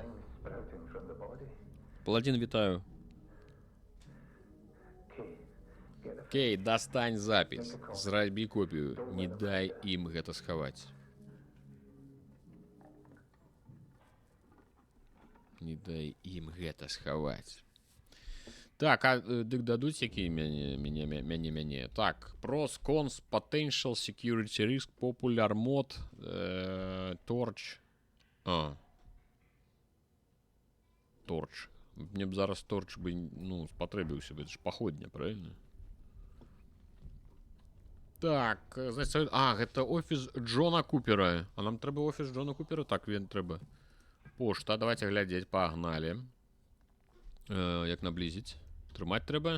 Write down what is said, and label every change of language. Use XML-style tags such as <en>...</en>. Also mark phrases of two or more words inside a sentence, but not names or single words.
<be>Паладзін, вітаю. Кей, дастань запіс. Зрабі копію. Не дай ім гэта схаваць. Не дай ім гэта схаваць. Так, а дык дадуць якія мяне. Так,</be> <en>pros, cons, potential, security risk, popular mod, torch. Torch.</en> <be>Мне б зараз torch бы, ну, спатрэбіўся бы.</be> <ru>Это ж</ru> <be>паходня,</be> <ru>правильно? Так, значит,</ru> <be>гэта офіс Джона Купера. А нам трэба офіс Джона Купера? Так, він трэба. Пошта, давайте глядзець, пагнали. Як наблизіць? Трымаць трэба?</be>